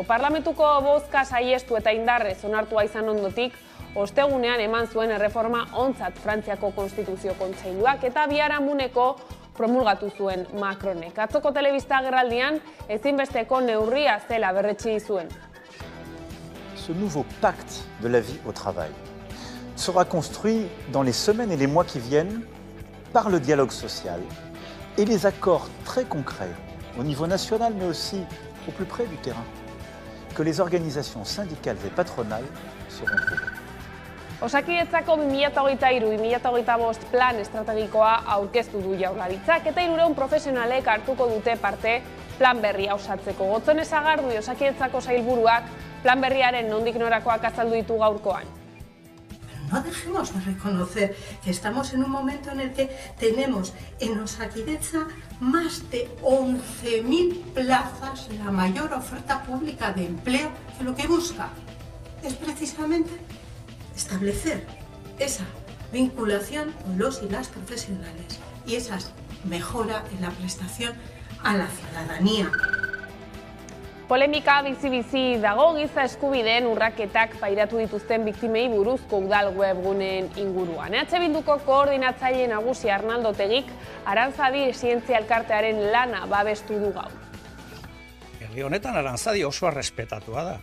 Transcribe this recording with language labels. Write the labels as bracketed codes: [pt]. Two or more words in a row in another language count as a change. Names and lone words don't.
[eu] Parlamentuko bozka saiestu eta indarrez onartua izan ondotik, ostegunean eman zuen erreforma ontzat Frantziako Konstituzio Kontseiluak eta biharamuneko promulgatu zuen Macronek. Atzoko telebista agerraldian ezinbesteko neurria zela berretsi zuen. [fr] Ce nouveau pacte de la vie au travail sera construit dans les semaines et les mois qui viennent par le dialogue social et les accords très concrets au niveau national mais aussi au plus près du terrain que les organisations syndicales et patronales seront trouvées. [eu] Osakidetzako 2023-2025 plan estrategikoa aurkeztu du Jaurlaritzak eta 300 profesionalek hartuko dute parte plan berria osatzeko. Gotzone Sagardui Osakidetzako sailburuak plan berriaren nondik norakoak azaldu ditu gaurkoan. [es] No dejemos de reconocer que estamos en un momento en el que tenemos en Osakidetza más de 11.000 plazas, la mayor oferta pública de empleo, que lo que busca es precisamente establecer esa vinculación con los y las profesionales y esa mejora en la prestación a la ciudadanía. [eu] Polemika bizi-bizi dago giza eskubideen urraketak pairatu dituzten biktimei buruzko udal webguneen inguruan. EH Bilduko koordinatzaile nagusi Arnaldo Tegik Aranzadi zientzia elkartearen lana babestu du gaur. Herri honetan Aranzadi oso errespetatua da.